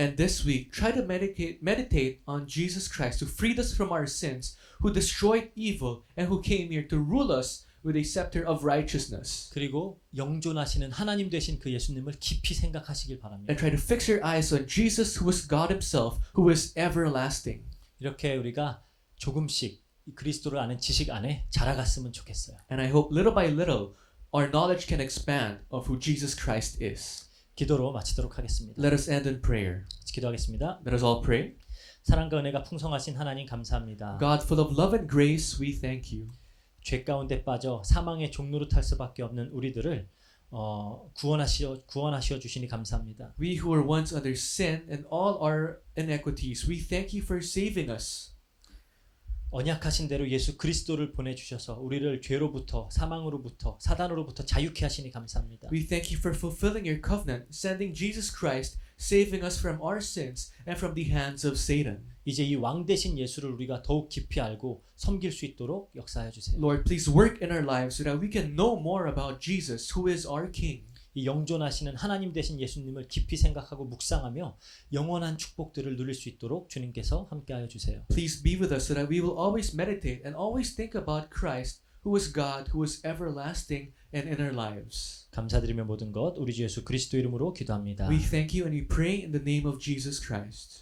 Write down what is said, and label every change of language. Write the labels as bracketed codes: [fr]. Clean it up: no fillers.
[en] And this week, try to meditate on Jesus Christ who freed us from our sins, who destroyed evil, and who came here to rule us with a scepter of righteousness. [ko] 그리고 영존하시는 하나님 되신 그 예수님을 깊이 생각하시길 바랍니다. [en] And try to fix your eyes on Jesus who is God himself, who is everlasting. [ko] 이렇게 우리가 조금씩 이 그리스도를 아는 지식 안에 자라갔으면 좋겠어요. [en] And I hope little by little our knowledge can expand of who Jesus Christ is. [ko] 기도로 마치도록 하겠습니다. [en] Let us end in prayer. [ko] 기도하겠습니다. [en] Let us all pray. [ko] 사랑과 은혜가 풍성하신 하나님 감사합니다. [en] God, full of love and grace, we thank you. [ko] 죄 가운데 빠져 사망의 종로로 탈 수밖에 없는 우리들을 구원하시어 주시니 감사합니다. [en] We who were once under sin and all our iniquities, we thank you for saving us. [ko] 언약하신 대로 예수 그리스도를 보내주셔서 우리를 죄로부터 사망으로부터 사단으로부터 자유케 하시니 감사합니다. [en] We thank you for fulfilling your covenant, sending Jesus Christ, saving us from our sins and from the hands of Satan. [ko] 이제 이 왕 대신 예수를 우리가 더욱 깊이 알고 섬길 수 있도록 역사해 주세요. [en] Lord, please work in our lives so that we can know more about Jesus, who is our King. [ko] 이 영존하시는 하나님 되신 예수님을 깊이 생각하고 묵상하며 영원한 축복들을 누릴 수 있도록 주님께서 함께하여 주세요. [en] Please be with us so that we will always meditate and always think about Christ, who is God, who is everlasting and in our lives. [ko] 감사드리며 모든 것 우리 주 예수 그리스도 이름으로 기도합니다. [en] We thank you and we pray in the name of Jesus Christ.